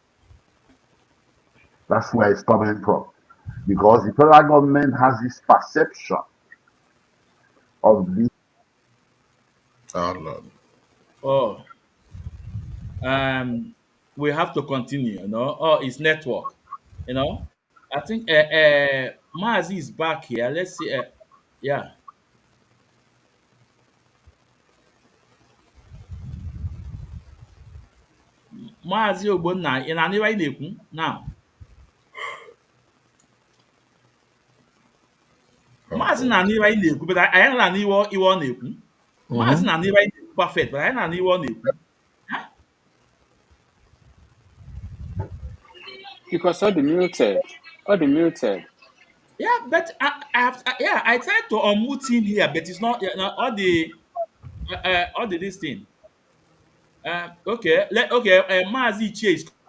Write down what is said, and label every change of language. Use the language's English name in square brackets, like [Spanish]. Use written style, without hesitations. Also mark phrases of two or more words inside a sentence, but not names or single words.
[English] That's where it's coming from. Because the federal government has this perception of this. Oh, Lord. Oh, we have to continue, Oh, it's network, I think Mazi is back here. Let's see. Yeah, [Igbo] Mazi Ogbonna, ị na-anụ ihe anyị na-ekwu now? Mazi na-anụ ihe anyị na-ekwu, but anyị na-anụ ihe ọ na-ekwu. Mazi na-anụ ihe anyị na-ekwu perfect, but anyị na-anụ ihe ọ na-ekwu. [English] Because all the muted. All the muted. Yeah, but I tried to unmute him here, but it's not all the this thing. Okay, Mazi Ichie is coming. Let's see.